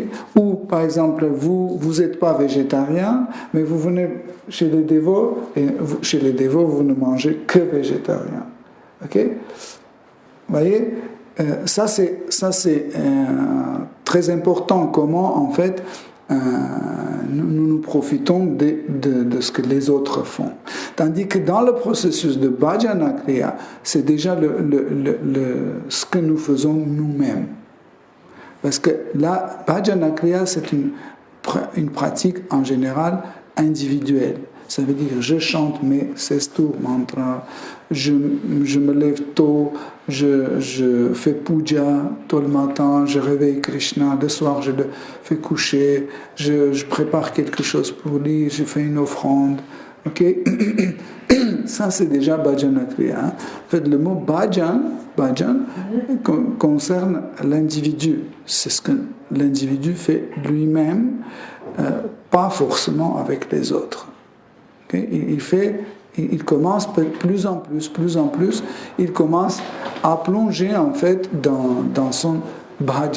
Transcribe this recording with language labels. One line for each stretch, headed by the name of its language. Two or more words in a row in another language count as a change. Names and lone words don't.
French: Ou par exemple, vous n'êtes pas végétarien, mais vous venez chez les dévots, et chez les dévots, vous ne mangez que végétarien. Okay? Vous voyez, ça c'est très important, comment en fait nous profitons de ce que les autres font. Tandis que dans le processus de bhajana kriya, c'est déjà ce que nous faisons nous-mêmes. Parce que la bhajana kriya, c'est une pratique en général individuelle. Ça veut dire je chante mes 16 tours mantra, je me lève tôt, je fais puja tôt le matin, je réveille Krishna, le soir je le fais coucher, je prépare quelque chose pour lui, je fais une offrande. Okay? Ça c'est déjà bhajana kriya. Hein? En fait, le mot bhajan concerne l'individu. C'est ce que l'individu fait lui-même, pas forcément avec les autres. Okay? Il commence plus en plus, il commence à plonger en fait dans son bhajan.